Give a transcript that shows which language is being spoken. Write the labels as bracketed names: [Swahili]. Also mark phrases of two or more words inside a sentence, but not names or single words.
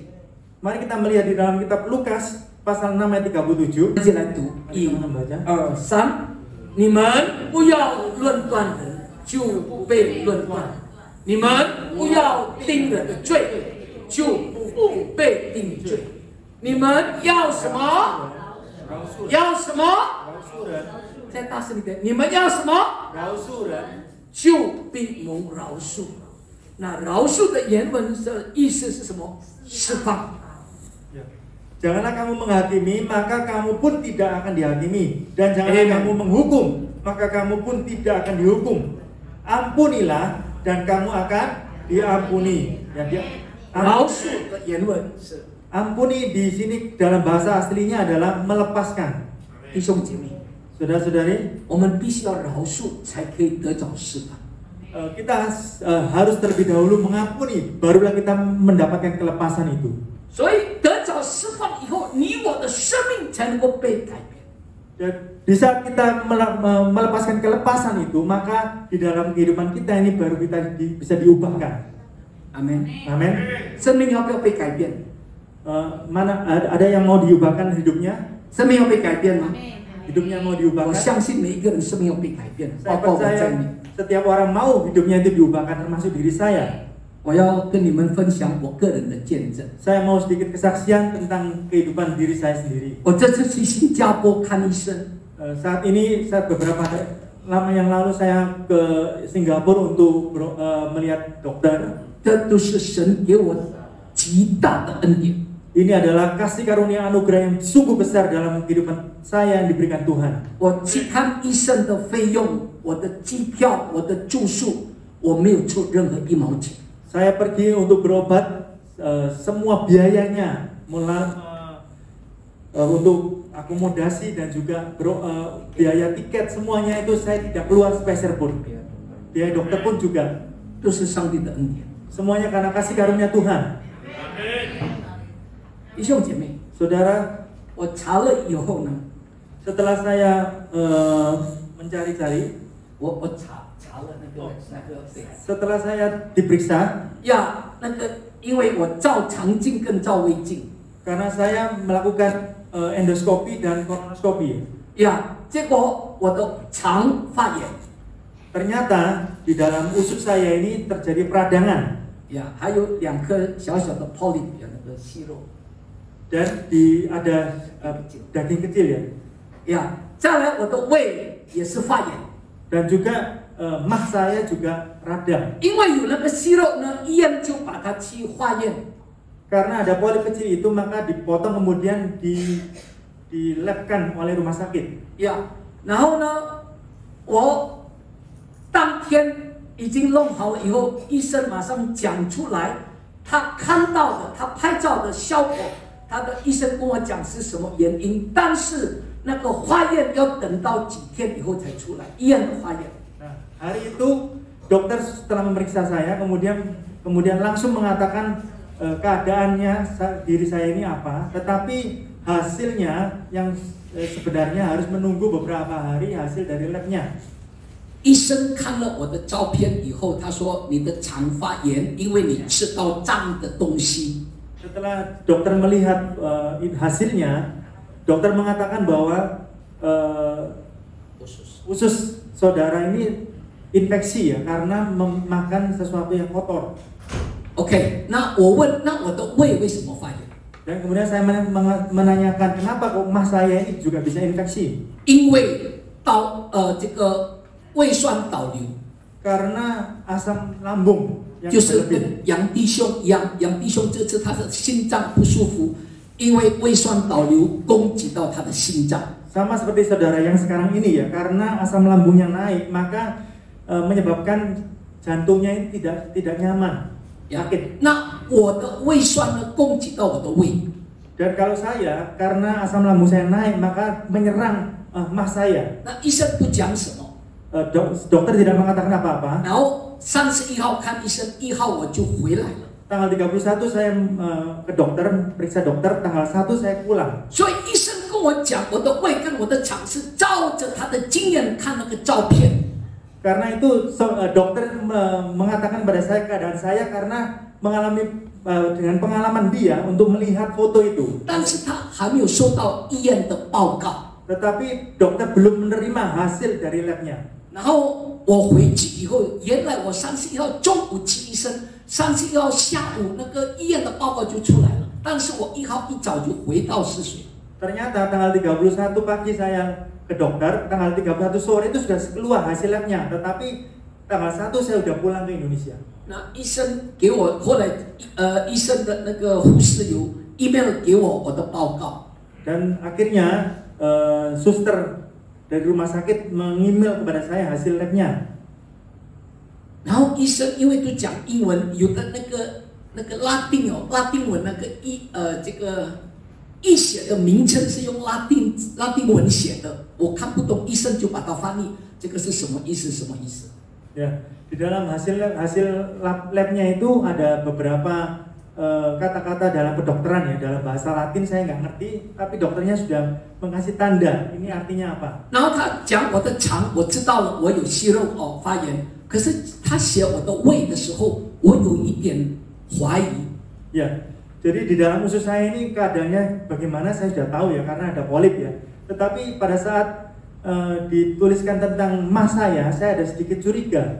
[Indonesian] Mari kita melihat di dalam kitab Lukas pasal 6 ayat 37. [Chinese] 一起来读， [Indonesian] Mari 1、 kita membaca. 2、3， [Chinese] 你们不要论断人，就不被论断；你们不要定人的罪，就不被定罪。你们要什么？要什么？再大声一点！你们要什么？就必蒙饶恕。那饶恕的原文的意思是什么？释放。 [Indonesian] Janganlah kamu menghakimi, maka kamu pun tidak akan dihakimi. Dan janganlah kamu menghukum, maka kamu pun tidak akan dihukum. Ampunilah, dan kamu akan diampuni. Ya, [Chinese] 饶恕的原文是 [Indonesian] ampuni di sini dalam bahasa aslinya adalah melepaskan. [Chinese] 弟兄姐妹， [Indonesian] Saudara-saudari, [Chinese] 我们必须要饶恕，才可以得着释放。 [Indonesian] kita harus terlebih dahulu mengampuni, barulah kita mendapatkan kelepasan itu. [Chinese] 所以得着释放以后，你我的生命才能够被改变。 [Indonesian] Dan di saat kita melepaskan kelepasan itu, maka di dalam kehidupan kita ini baru kita bisa diubahkan. [Chinese] 阿门。 [Indonesian] Amin. [Chinese] 生命要不要被改变？ [Indonesian] Mana ada yang mau diubahkan hidupnya? [Chinese] 生命要被改变吗？ [Indonesian] Hidupnya mau [Chinese] 我 [Indonesian] diubahkan? [Chinese] 相信每一个人生命要被改变， [Indonesian] Saya [Chinese] 包括我在 [Indonesian] percaya [Chinese] 内。 [Indonesian] setiap orang mau hidupnya itu diubahkan, termasuk diri saya. [Chinese] 我要跟你们分享我个人的见证。 [Indonesian] Saya mau sedikit kesaksian tentang kehidupan diri saya sendiri. [Chinese] 我这次去新加坡看医生， [Indonesian] Saat ini, saat beberapa lama yang lalu saya ke Singapura untuk melihat dokter. [Chinese] 这都是神给我极大的恩典。 [Indonesian] Ini adalah kasih karunia anugerah yang sungguh besar dalam kehidupan saya yang diberikan Tuhan. [Chinese] 我去看医生的费用，我的机票，我的住宿，我没有出任何一毛钱。 [Indonesian] Saya pergi untuk berobat, semua biayanya untuk akomodasi dan juga biaya tiket, semuanya itu saya tidak keluar sepeser pun. Biaya dokter pun juga. [Chinese] 都是上帝的恩典。 [Indonesian] Semuanya karena kasih karunia Tuhan. [Chinese] 弟兄姐妹， [Indonesian] Saudara, [Chinese] 我查了以后呢， [Indonesian] setelah saya mencari-cari, [Chinese] 我查了那个对 [Indonesian] setelah saya diperiksa, [Chinese] 呀，那个因为我照肠镜跟照胃镜， [Indonesian] karena saya melakukan endoskopi dan kolonoskopi. [Chinese] 呀，结果我的肠发炎， [Indonesian] Ternyata di dalam usus saya ini terjadi peradangan [Chinese] 呀，还有2颗小小的 polyp 那个息肉， [Indonesian] dan ada daging kecil ya, [Chinese] 呀，再来我的胃也是发炎， [Indonesian] dan juga mah saya juga radang [Chinese] 因为有那个息肉呢，医院就把它去化验， [Indonesian] karena ada polip kecil itu, maka dipotong kemudian dilabkan oleh rumah sakit. [Chinese] 呀，然后呢，我当天已经弄好了以后，医生马上讲出来，他看到的，他拍照的效果，他的医生跟我讲是什么原因，但是那个化验要等到几天以后才出来，医院的化验。 [Indonesian] Nah, hari itu dokter setelah memeriksa saya kemudian langsung mengatakan keadaannya diri saya ini apa, tetapi hasilnya yang sebenarnya harus menunggu beberapa hari hasil dari labnya. [Chinese] 医生看了我的照片以后，他说你的肠发炎，因为你吃到脏的东西。 [Indonesian] Setelah dokter melihat hasilnya, dokter mengatakan bahwa usus saudara ini infeksi ya, karena memakan sesuatu yang kotor. [Chinese] OK， 那我问，那我的胃为什么发炎？ [Indonesian] Dan kemudian saya menanyakan kenapa kok mah saya ini juga bisa infeksi? [Chinese] 因为这个胃酸倒流， [Indonesian] karena asam lambung yang [Chinese] 就是 [Indonesian] berlebih. [Chinese] 跟杨弟兄一样，杨弟兄这次他的心脏不舒服，因为胃酸倒流攻击到他的心脏。 [Indonesian] Sama seperti saudara yang sekarang ini ya, karena asam lambungnya naik, maka menyebabkan jantungnya ini tidak nyaman, [Chinese] 呀 [Indonesian] sakit. [Chinese] 那我的胃酸呢攻击到我的胃， [Indonesian] Dan kalau saya, karena asam lambung saya naik, maka menyerang mas saya. [Chinese] 那医生不讲什么， [Indonesian] Dokter tidak mengatakan apa-apa. [Chinese] 然后31号看医生，1号我就回来了。 [Indonesian] Tanggal 31 saya ke dokter, periksa dokter, tanggal 1 saya pulang. [Chinese] 所以医生跟我讲，我的胃跟我的肠是照着他的经验看那个照片。 [Indonesian] Karena itu dokter mengatakan pada saya keadaan saya karena mengalami dengan pengalaman dia untuk melihat foto itu. [Chinese] 但是他还没有收到医院的报告。 [Indonesian] Tetapi dokter belum menerima hasil dari labnya. [Chinese] 然后我回去以后，原来我31号中午去医生，31号下午那个医院的报告就出来了，但是我1号一早就回到泗水。 [Indonesian] Ternyata tanggal 31 pagi saya ke dokter, tanggal 31 sore itu sudah keluar hasil labnya, tetapi tanggal 1 saya sudah pulang ke Indonesia. [Chinese] 那医生给我后来医生的那个护士有 email 给我的报告， [Indonesian] Dan akhirnya suster dari rumah sakit mengemail kepada saya hasil labnya. [Chinese] 然后医生因为都讲英文，有的那个拉丁文那个这个医写的名称是用拉丁文写的，我看不懂，医生就把它翻译，这个是什么意思？什么意思？ [Indonesian] Ya, di dalam hasil labnya itu ada beberapa kata-kata dalam kedokteran ya, dalam bahasa Latin saya nggak ngerti, tapi dokternya sudah mengasih tanda. Ini artinya apa? [Chinese] 然后他讲我的肠，我知道了，我有息肉发炎。可是他写我的胃的时候，我有一点怀疑。 [Indonesian] Ya, jadi di dalam usus saya ini keadaannya bagaimana saya sudah tahu ya, karena ada polip ya. Tetapi pada saat dituliskan tentang mas saya ada sedikit curiga.